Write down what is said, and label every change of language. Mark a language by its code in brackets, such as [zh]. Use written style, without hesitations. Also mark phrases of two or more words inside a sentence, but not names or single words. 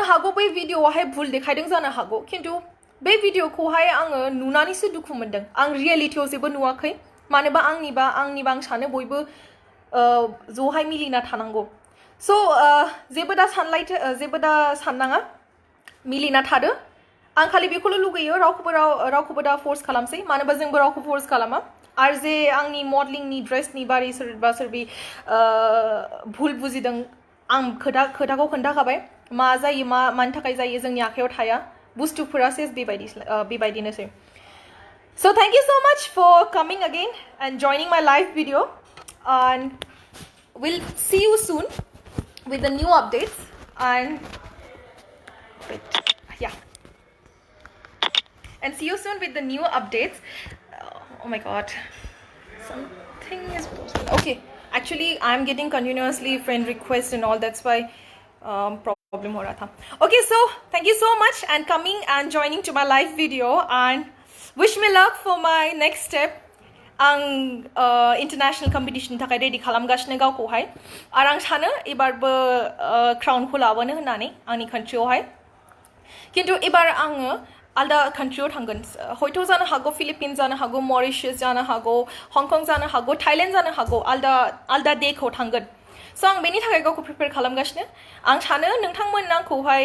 [brx] हागौ बै भिडिअआवहाय भुल देखायदों जानो हागौ खिन्थु बे भिडिअखौहाय आङो नुनानैसो दुखु मोनदों आं रियेलिटियाव जेबो नुवाखै मानोबा आंनिबा आं सानो बयबो ज'हाय मिलिना थानांगौ स' जेबो दा साननाङा मिलिना थादो आं खालि बेखौल' लुगैयो रावखौबो दा फर्स खालामसै मानोबा जोंबो रावखौ फर्स खालामा आरो जे आंनि मडेलिंनि ड्रेसनि बारै सोरबा सोरबि भुल बुजिदों आं खोथाखौ खोन्थाखाबाय मा जायो मानि थाखाय जायो जोंनि आखायाव थाया बुस्थुफोरा सेस बेबायदिनोसै [en] So thank you so much for coming again and joining my live video and we'll see you soon with the new updates and see you soon with the new updates. Oh my god, something is posted. Okay, actually I'm getting continuously friend requests and all, that's why problem [hi] हो रहा था. [en] Okay, so thank you so much and coming and joining to my live video and wish me luck for my next step. [brx] आं [en] international competition [brx] थाखाय रेडि खालामगासिनो गावखौहाय आरो आं सानो एबारबो क्राउनखौ लाबोनो होननानै आंनि कान्ट्रियावहाय खिन्थु एबार आङो आलदा कान्ट्रियाव थांगोन हयथ' जानो हागौ फिलिपिन्स जानो हागौ मरिशास जानो हागौ हंकं जानो हागौ थाइलेण्ड जानो हागौ आलदा देखौ थांगोन स' आं बेनि थाखाय गावखौ प्रिपेयार खालामगासिनो आं सानो नोंथांमोन आंखौहाय